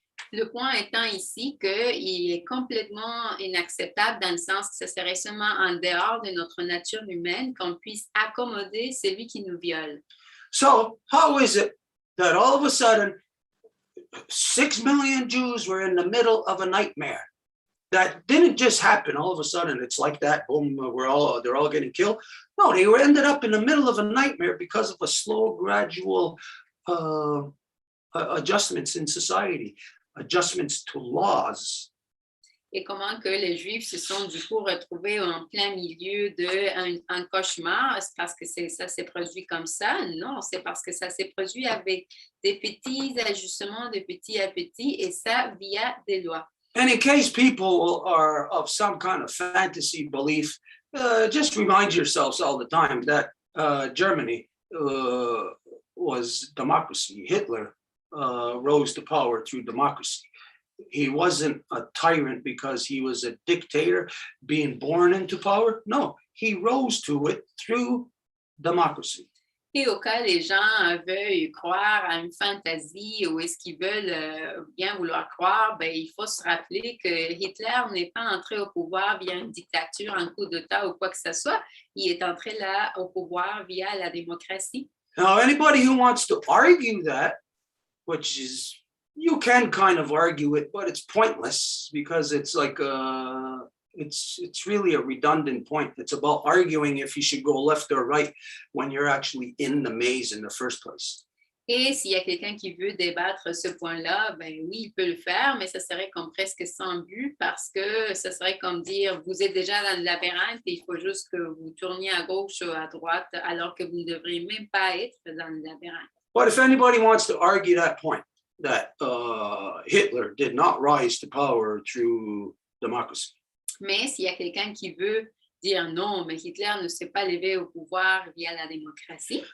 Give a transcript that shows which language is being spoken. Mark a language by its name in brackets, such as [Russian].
[French] Le point étant ici qu'il est complètement inacceptable dans le sens que ce serait seulement en dehors de notre nature humaine qu'on puisse accommoder celui qui nous viole. [English] So how is it that all of a sudden 6 million Jews were in the middle of a nightmare? That didn't just happen all of a sudden. It's like that, boom, they're all getting killed. No, they ended up in the middle of a nightmare because of a slow, gradual adjustments in society. Adjustments to laws. [French] Et comment que les Juifs se sont du coup retrouvés en plein milieu d'un cauchemar. C'est parce que ça s'est produit comme ça? Non, c'est parce que ça s'est produit avec des petits ajustements de petit à petit et ça via des lois. [English] And in case people are of some kind of fantasy belief, just remind yourselves all the time that Germany was democracy. Hitler rose to power through democracy. He wasn't a tyrant because he was a dictator being born into power. No, he rose to it through democracy. [French] Et au cas les gens veuillent croire à une fantaisie ou est-ce qu'ils veulent bien vouloir croire, ben, il faut se rappeler que Hitler n'est pas entré au pouvoir via une dictature, un coup d'État ou quoi que ce soit. Il est entré là au pouvoir via la démocratie. [English] Now, anybody who wants to argue that, which is, you can kind of argue it, but it's pointless because it's like it's really a redundant point. It's about arguing if you should go left or right when you're actually in the maze in the first place. [French] Et s'il y a quelqu'un qui veut débattre ce point-là, ben oui, il peut le faire, mais ça serait comme presque sans but parce que ça serait comme dire, vous êtes déjà dans le labyrinthe et il faut juste que vous tourniez à gauche ou à droite alors que vous ne devriez même pas être dans le labyrinthe. [English] But if anybody wants to argue that point, that Hitler did not rise to power through democracy. [French] Mais s'il y a quelqu'un qui veut dire non, mais Hitler ne s'est pas levé au pouvoir via la démocratie.